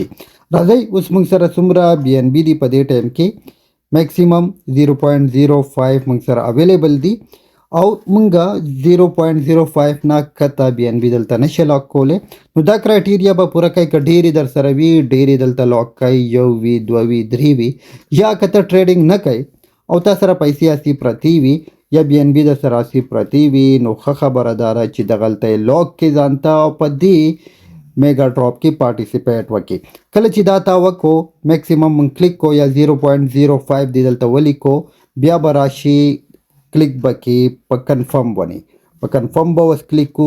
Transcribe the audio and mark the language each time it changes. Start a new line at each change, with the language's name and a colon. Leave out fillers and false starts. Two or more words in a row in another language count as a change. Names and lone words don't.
Pashto: راځئ اوس موږ سره څومره بی ان بی دي په دې ټایم کې میکسیمم 0.05 موږ سره اویلیبل دي او مونږه 0.05 نه کته بی ان بی دلته نشي لاک کولی. نو دا کرایټیریا به پوره کوئ که ډېرې در سره وي ډېرې دلته لاک کوئ، 1 وي 2 وي 3 وي، یا که ته ټریډنګ نه کوئ او تا سره پیسې اسې پرتې وي یا بی ان بی در سره اسې پرتې وي نو ښه خبره دا ده چې دغلته یې لاک کې ځانته او په دې میگا ډراپ کې پارټیسپیټ وکړي. کله چې دا تا وکړو میکسیمم مونږ کلیک کو یا 0.05 دی دلته ولیکو، بیا به راشي کلیک بکې په کنفرم ونی، په کنفرم به اوس کلیک کو.